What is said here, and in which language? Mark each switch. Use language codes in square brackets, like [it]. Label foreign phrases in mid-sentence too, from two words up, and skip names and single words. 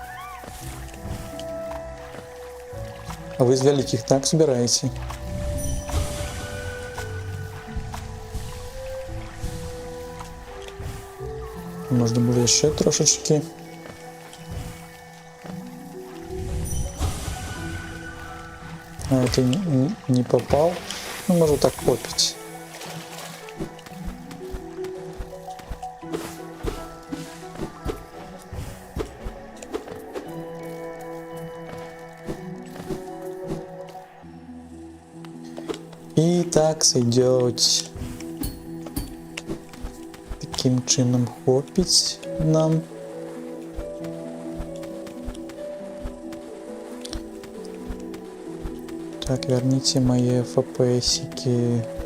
[be] А вы з вялікіх так збіраеце? Можна было яшчэ трошачкі. [ru] А это не попал. [be] Ну, можу так попіць. І так сойдёць. [uk] Таким чином [be] хопіць нам. [ru] Так, верните мои FPS-ики.